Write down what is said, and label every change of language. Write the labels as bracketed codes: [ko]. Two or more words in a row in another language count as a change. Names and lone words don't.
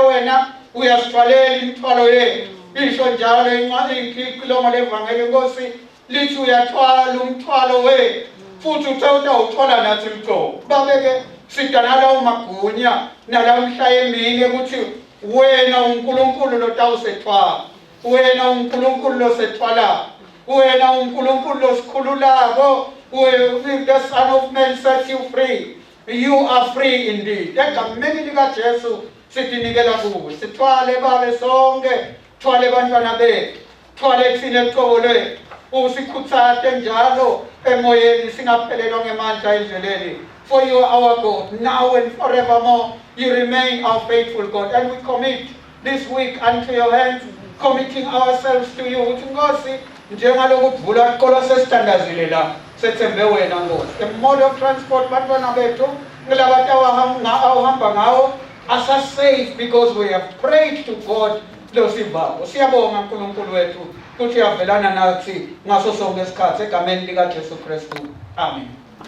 [ss] wena uyasithwalela imithwalo yethu isho njalo incwadi levangeli Nkosi lithi uyathwala umthwalo wethu futhi utawuthwala nathi mthoko babeke sidanala umagunya nalamhla emini ukuthi wena uNkulunkulu lotawusethwala wena uNkulunkulu losethwala wena uNkulunkulu losikhululako [en] if the Son of Man sets you free you are free indeed [ss] egameni likaJesu sidinikela kuwe sithwale babe sonke thwale bantwana bethu thwale thina eqobo lethu usikhuthathe njalo emoyeni singaphelelwa ngemandla endleleni [en] for you are our God now and forevermore you remain our faithful God and we commit this week unto your hands committing ourselves to you [ss] uthi Nkosi njengaloku kuvula iqolo sesithandazile la sethembe wena Nkosi [en] the mode of transport [ss] bantwana bethu ngilabata awahamba ngawo asa [en] safe because we have prayed to God [ss] losivabo siyabonga uNkulunkulu wethu ukuthi uyavelana nathi ngaso sonke isikhathi egameni likaJesu Kristu amen.